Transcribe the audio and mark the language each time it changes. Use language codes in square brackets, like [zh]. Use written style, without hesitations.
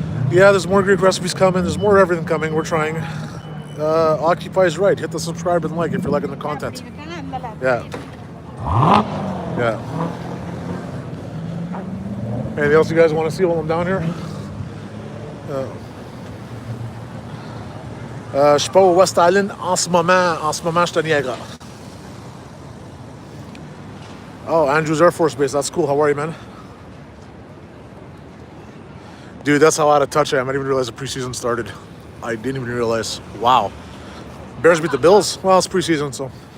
[en] Yeah, there's more Greek recipes coming. There's more everything coming. We're trying. Occupy's right. Hit the subscribe and like if you're liking the content. Yeah. Yeah. Anything else you guys want to see while I'm down here? [fr] Je suis pas au West Island en ce moment. En ce moment, je suis à Niagara. [en] Oh, Andrews Air Force Base. That's cool. How are you, man? Dude, that's how out of touch I am. I didn't even realize the preseason started. I didn't even realize. Wow. Bears beat the Bills? Well, it's preseason, so.